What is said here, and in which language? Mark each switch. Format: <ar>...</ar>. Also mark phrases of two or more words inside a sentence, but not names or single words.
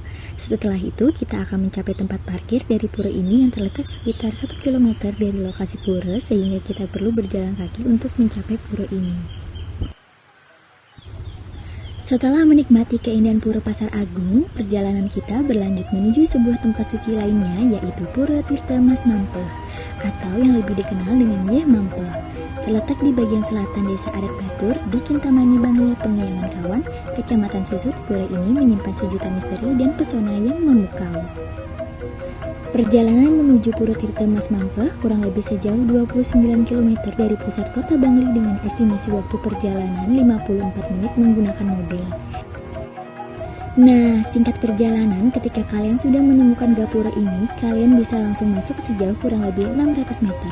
<id>Setelah itu, kita akan mencapai tempat parkir dari pura ini yang terletak sekitar 1 km dari lokasi pura, sehingga kita perlu berjalan kaki untuk mencapai pura ini. Setelah menikmati keindahan Pura Pasar Agung, perjalanan kita berlanjut menuju sebuah tempat suci lainnya, yaitu Pura Tirta Mas Mampeh, atau yang lebih dikenal dengan Yeh Mampeh. Terletak di bagian selatan Desa Adat Batur di Kintamani Bangli, Pengayangan Kawan, Kecamatan Susut. Pura ini menyimpan sejuta misteri dan pesona yang memukau. Perjalanan menuju Pura Tirta Mas Mampeh kurang lebih sejauh 29 km dari pusat kota Bangli dengan estimasi waktu perjalanan 54 menit menggunakan mobil. Nah, singkat perjalanan, ketika kalian sudah menemukan gapura ini, kalian bisa langsung masuk sejauh kurang lebih 600 meter.</id>